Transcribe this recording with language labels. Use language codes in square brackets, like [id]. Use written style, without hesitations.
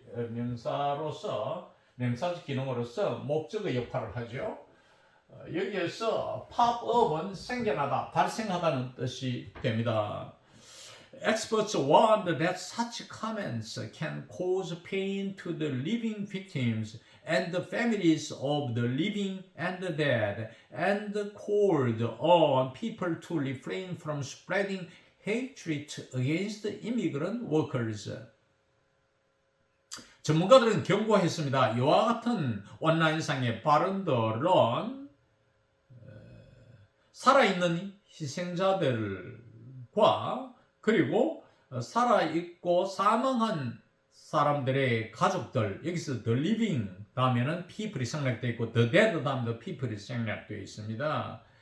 [ko] 명사로서 명사적 기능으로서 목적의 역할을 하죠. 여기에서 pop-up은 생겨나다, 발생하다는 뜻이 됩니다. [en] Experts warned that such comments can cause pain to the living victims and the families of the living and the dead, and called on people to refrain from spreading hatred against immigrant workers. [ko] 전문가들은 경고했습니다. 이와 같은 온라인상의 발언들은 살아있는 희생자들과 그리고 살아있고 사망한 사람들의 가족들, 여기서 [en] the living [ko] 다음에는 people이 생략되어 있고 [en] the dead [ko] 다음에 people이 생략되어 있습니다.